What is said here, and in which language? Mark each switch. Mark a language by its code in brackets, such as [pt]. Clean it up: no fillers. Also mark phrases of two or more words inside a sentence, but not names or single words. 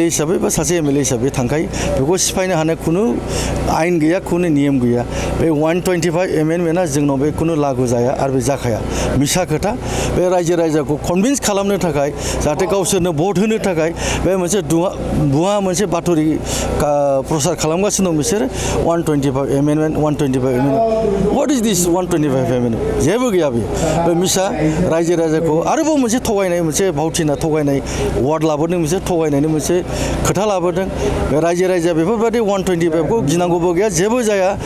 [brx] हिसाबै बा सासे MLA हिसाबै थांखायो बेखौ सिफायनो हानाय खुनु आयेन गैया खुनु नियम गैया बे 125 एमेन्डमेन्टआ जोंनाव बे खुनु लागु जाया आरो बे जाखाया मिसा खोथा बे रायजो राजाखौ कनभिन्स खालामनो थाखाय जाहाथे गावसोरनो भट होनो थाखाय बे मोनसे भुवा मोनसे बाथरि प्रसार खालामगासिनो दं बिसोर 125 एमेन्डमेन्ट [en] what is this 125 amendment [brx] जेबो गैया बे मिसा रायजो राजाखौ आरोबाव मोनसे थगायनाय मोनसे भावथिना थगायनाय वार्ड लाबोदों बिसोर थगायनायनि मोनसे खोथा लाबोदों बे रायजो राजा बेफोरबायदि 125 खौ गिनांगौबो गैया जेबो जाया